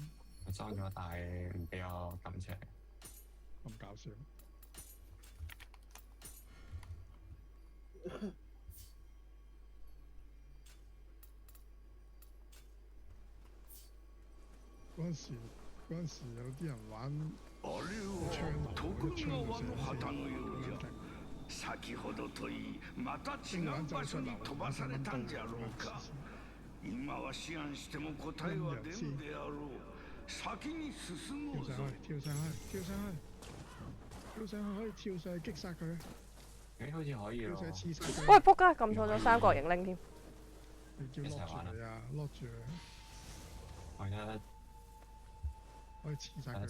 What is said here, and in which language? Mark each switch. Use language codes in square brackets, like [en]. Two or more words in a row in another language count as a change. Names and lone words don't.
[yue] 我裝咗，但係唔俾我撳出嚟。咁搞笑。嗰陣時有啲人玩 [ja] あれは徳川の旗のようじゃ。先ほどといい、また違う場所に飛ばされたんじゃろうか。今は思案しても答えは出んであろう。先に進もうぞ。 [yue] 跳上去，跳上去可以跳上去擊殺佢，誒，好似可以跳喎。上去刺殺佢。喂，仆街，撳錯咗三角形拎添。你叫 lock 住佢啊，lock 住佢，我而家可以刺殺佢。